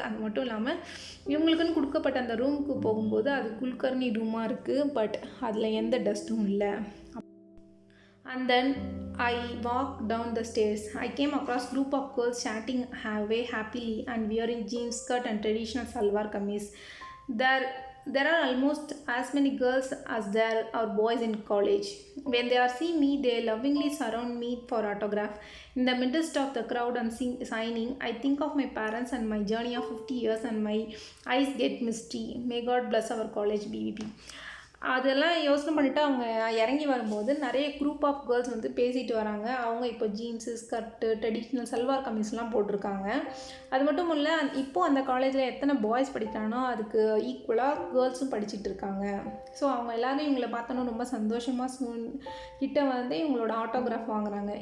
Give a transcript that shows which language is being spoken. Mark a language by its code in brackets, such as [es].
[ta] அது மட்டும் இல்லாமல் இவங்களுக்குன்னு கொடுக்கப்பட்ட அந்த ரூமுக்கு போகும்போது அது குல்கர்னி ரூமாக இருக்குது, பட் அதில் எந்த டஸ்ட்டும் இல்லை. [en] And then I walked down the stairs. I came across a group of girls chatting away happily and wearing jeans skirt and traditional salwar kameez. Their there are almost as many girls as there are boys in college. When they are see me, they lovingly surround me for autograph. In the midst of the crowd and signing, I think of my parents and my journey of 50 years and my eyes get misty. May God bless our college BVP. [ta] அதெல்லாம் யோசனை பண்ணிவிட்டு அவங்க இறங்கி வரும்போது நிறைய group of girls வந்து பேசிட்டு வராங்க. அவங்க இப்போ ஜீன்ஸு, ஸ்கர்ட்டு, ட்ரெடிஷ்னல் சல்வார் கமீஸ்லாம் போட்டிருக்காங்க. அது மட்டும் இல்லை, இப்போது அந்த காலேஜில் எத்தனை பாய்ஸ் படிக்கிறானோ அதுக்கு ஈக்குவலாக கேர்ள்ஸும் படிச்சுட்டு இருக்காங்க. ஸோ அவங்க எல்லோரும் இவங்களை பார்த்தோன்னா ரொம்ப சந்தோஷமாக கிட்ட வந்து இவங்களோட ஆட்டோகிராஃப் வாங்குறாங்க.